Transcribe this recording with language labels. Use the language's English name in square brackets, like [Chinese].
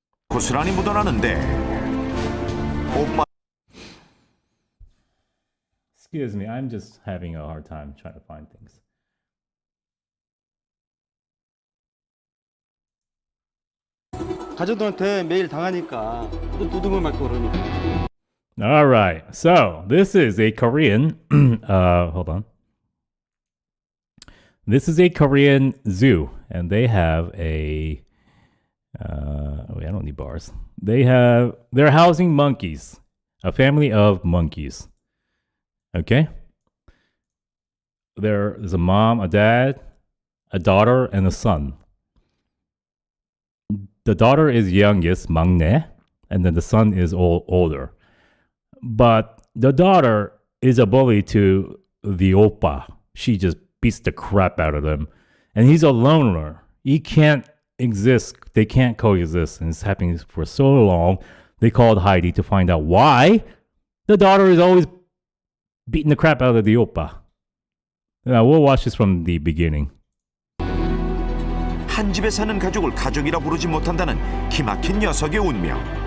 [Korean] 고스란히 묻어나는데 오빠. [English] Excuse me, I'm just having a hard time trying to find things. [Korean] 가족들한테 매일 당하니까 또 두둥을 맞고 그러니까. [English] All right, so this is a Korean. Hold on. This is a Korean zoo, and they have a. Wait, I don't need bars. They're housing monkeys, a family of monkeys. Okay. There's a mom, a dad, a daughter, and a son. The daughter is youngest, 막내, and then the son is older. But the daughter is a bully to the oppa. She just beats the crap out of them. And he's a loner. He can't exist. They can't coexist. And it's happening for so long. They called Heidi to find out why the daughter is always beating the crap out of the oppa. Now, we'll watch this from the beginning. [Korean] 한 집에 사는 가족을 가족이라 부르지 못한다는 기막힌 녀석의 운명.